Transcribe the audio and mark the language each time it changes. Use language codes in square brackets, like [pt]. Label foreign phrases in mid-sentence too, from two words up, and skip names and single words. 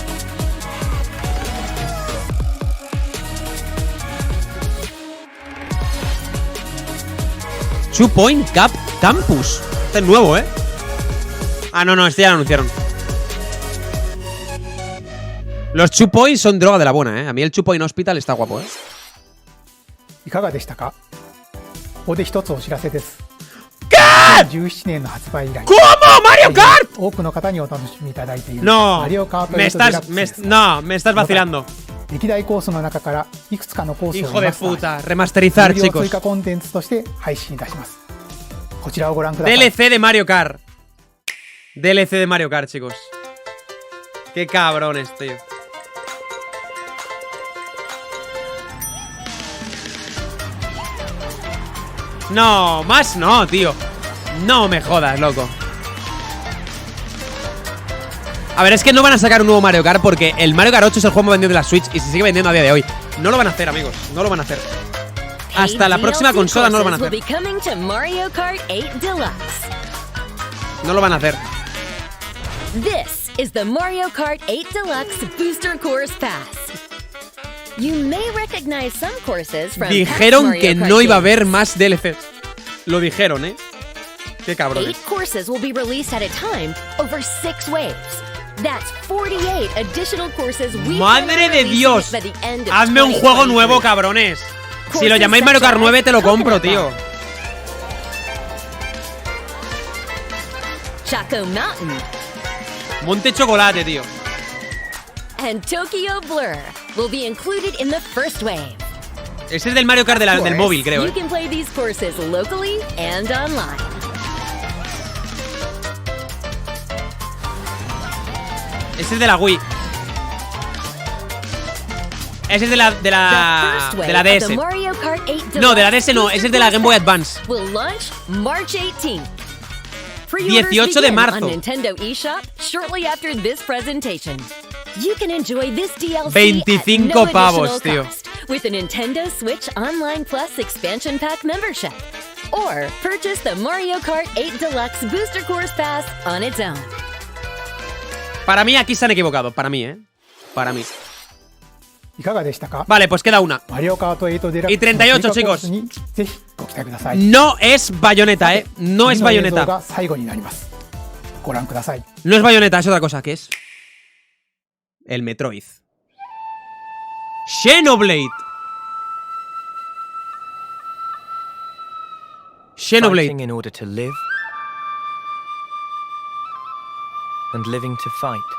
[es] Two Point Campus. Este es nuevo, ¿eh? Ah, no, este ya lo anunciaron. Los 2 Point son droga de la buena, ¿eh? A mí el 2 Point Hospital está guapo, ¿eh? [ja] いかがでしたか？ここで一つお知らせです。2017年の発売以来、 [es] ¿Cómo? ¡Mario Kart! [ja] 多くの方にお楽しみいただいているマリオカート8デラックスです。 [es] No, me estás vacilando. [ja] 歴代コースの中からいくつかのコースを [es] Hijo de puta, remasterizar, [ja] 有料 [es] chicos. [ja] 追加コンテンツとして配信いたします。こちらをご覧ください。 [es] DLC de Mario Kart. DLC de Mario Kart, chicos. Qué cabrones, tío. No, más no, tío. No me jodas, loco. A ver, es que no van a sacar un nuevo Mario Kart porque el Mario Kart 8 es el juego más vendido de la Switch y se sigue vendiendo a día de hoy. No lo van a hacer, amigos. No lo van a hacer. Hasta la próxima consola no lo van a hacer. No lo van a hacer. [en] This is the Mario Kart 8 Deluxe Booster Course Pass. You may recognize some courses from [es] Dijeron que no iba a haber más DLC. Lo dijeron, ¿eh? Qué cabrones. [en] 8 courses will be released at a time over 6 waves. That's 48 additional courses we [es] ¡Madre de Dios! Hazme un juego nuevo, cabrones. Si lo llamáis Mario Kart 9 te lo compro, tío. [en] Choco Mountain. [es] Monte Chocolate, tío. [en] And Tokyo Blur will be included in the first wave. [es] Ese es del Mario Kart del móvil, creo, [en] You can play these courses locally and online. [es] Ese es de la Wii. Ese es de la DS. No, de la DS no, ese es de la Game Boy Advance. 18 de marzo. 25 pavos, tío. [en] With a Nintendo Switch Online Plus Expansion Pack membership. Or purchase the Mario Kart 8 Deluxe Booster Course Pass on its own. [es] Para mí aquí se han equivocado, para mí, Para mí. [ja] いかがでしたか？ [es] Vale, pues queda una. [ja] Mario Kart 8 デラックス [es] Y 38, chicos. [ja] にぜひご期待ください。 [es] No es Bayonetta, No es [ja] 次の映像 [es] Bayonetta. [ja] が最後になります。ご覧ください。 [es] No es Bayonetta, es otra cosa. ¿Qué es? El Metroid. Xenoblade. Xenoblade. [en] Fighting in order to live, and living to fight.